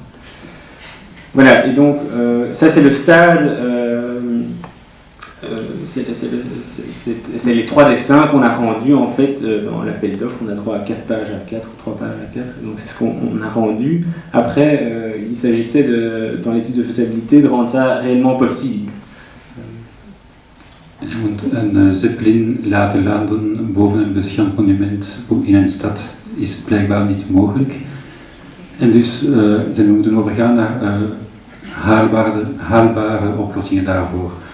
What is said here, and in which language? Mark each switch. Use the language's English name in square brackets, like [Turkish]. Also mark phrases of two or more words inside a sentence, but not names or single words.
[French] Voilà, et donc ça c'est le stade, c'est les 3 dessins qu'on a rendus en fait dans l'appel d'offres. On a droit à 4 pages à 4, 3 pages à 4, donc c'est ce qu'on a rendu. Après, il s'agissait dans l'étude de faisabilité de rendre ça réellement possible. [Dutch] Want een zeppelin laten landen boven een beschermd monument in een stad is blijkbaar niet mogelijk. En dus zijn we moeten overgaan naar haalbare oplossingen daarvoor.